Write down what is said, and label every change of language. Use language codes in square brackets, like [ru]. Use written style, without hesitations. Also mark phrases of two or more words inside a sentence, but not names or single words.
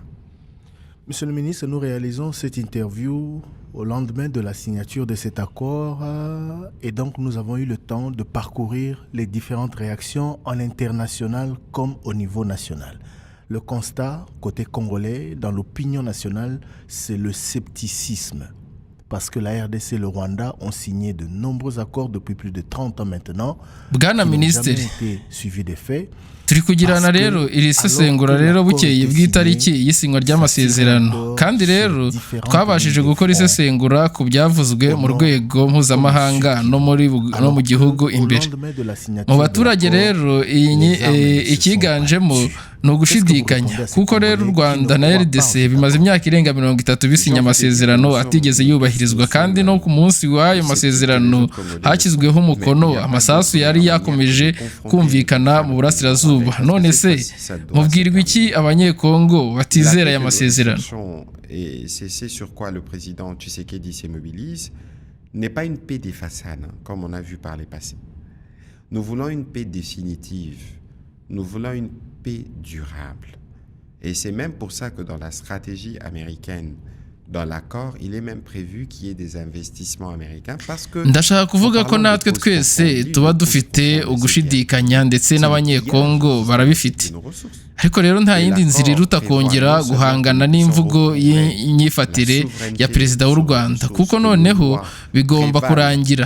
[fr] Monsieur le ministre, nous réalisons cette interview au lendemain de la signature de cet accord et donc nous avons eu le temps de parcourir les différentes réactions en international comme au niveau national. Le constat, côté congolais, dans l'opinion nationale, c'est le scepticisme. Parce que la RDC et le Rwanda ont signé de nombreux accords depuis plus de 30 ans maintenant, Bwana qui n'ont Ministre, jamais été suivis des faits. [rw] turi kugirana rero iri sesengura rero bukeye bw'itariki y'isinywa ry'amasezerano, kandi rero twabashije gukora isesengura ku byavuzwe mu rwego mpuzamahanga no mu gihugu imbere. Mu baturage rero ikiganjemo ni ugushidikanya, kuko rero u Rwanda na RDC bimaze imyaka irenga 30 bisinya amasezerano atigeze yubahirizwa, kandi no ku munsi w'ayo masezerano hashyizweho umukono. Amasasu yari yakomeje kumvikana mu burasirazuba. None se mubwirwa iki abanyekongo batizera aya masezerano? [fr] Et c'est sur quoi le président Tshisekedi se mobilise, n'est pas une paix des façades, comme on a vu par les passés. Nous voulons une paix définitive. Nous voulons une paix durable. Et c'est même pour ça que dans la stratégie américaine, dans l'accord, il est même prévu qu'il y ait des investissements américains parce que [rw] ndashaka kuvuga ko natwe twese tuba dufite ugushidikanya ndetse n'abanyekongo barabifite. ariko rero nta yindi nzira iruta kongera guhangana n'imvugo y'imyifatire ya perezida w'u Rwanda kuko noneho bigomba kurangira.